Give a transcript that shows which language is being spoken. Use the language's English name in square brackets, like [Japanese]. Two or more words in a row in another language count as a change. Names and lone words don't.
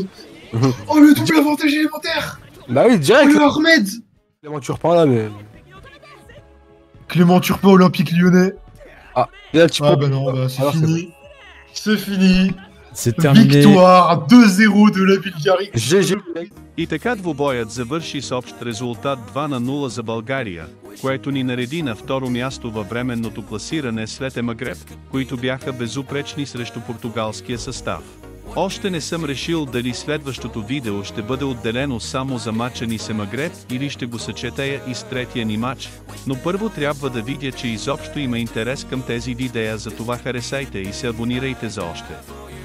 [French] Oh, le double avantage élémentaire. Bah oui, direct. Oh, le Ahmed. Clément Turpin là, mais... Clément Turpin, Olympique Lyonnais. Ah, là, tu bah non, bah c'est fini. C'est fini. C'est terminé. Victoire 2-0 de la Bulgarie. GG. [Bulgarian] И така двубоят завърши с общ резултат 2-0 за България, което ни нареди на второ място във временното класиране след Емагреб, които бяха безупречни срещу португалския състав. Още не съм решил дали следващото видео ще бъде отделено само за мача ни с Емагреб или ще го съчетая и с третия ни мач, но първо трябва да видя, че изобщо има интерес към тези видеа, затова харесайте и се абонирайте за още.